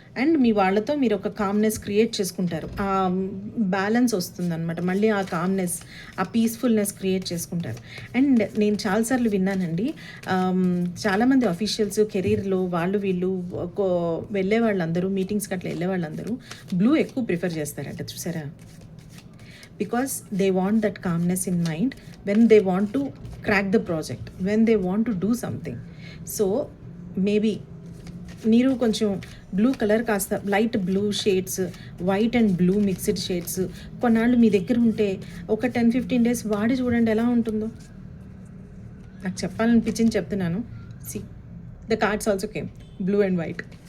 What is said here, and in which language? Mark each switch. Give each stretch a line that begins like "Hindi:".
Telugu: And మీ వాళ్ళతో మీరు ఒక కామ్నెస్ క్రియేట్ చేసుకుంటారు, ఆ బ్యాలెన్స్ వస్తుందన్నమాట. మళ్ళీ ఆ కామ్నెస్, ఆ పీస్ఫుల్నెస్ క్రియేట్ చేసుకుంటారు. అండ్ నేను చాలాసార్లు విన్నానండి, చాలామంది అఫీషియల్స్ కెరీర్లో వీళ్ళు వెళ్ళే వాళ్ళందరూ, మీటింగ్స్కి అట్లా వెళ్ళే వాళ్ళందరూ బ్లూ ఎక్కువ ప్రిఫర్ చేస్తారంట, చూసారా.
English: because they want that calmness in mind when they want to crack the project, when they want to do something. So maybe
Telugu: మీరు కొంచెం బ్లూ కలర్ కాస్త light blue shades, white and blue mixed shades కొన్నాళ్ళు మీ దగ్గర ఉంటే ఒక 10-15 days వాడి చూడండి ఎలా ఉంటుందో. నాకు చెప్పాలనిపించింది చెప్తున్నాను.
English: See the cards also came blue and white.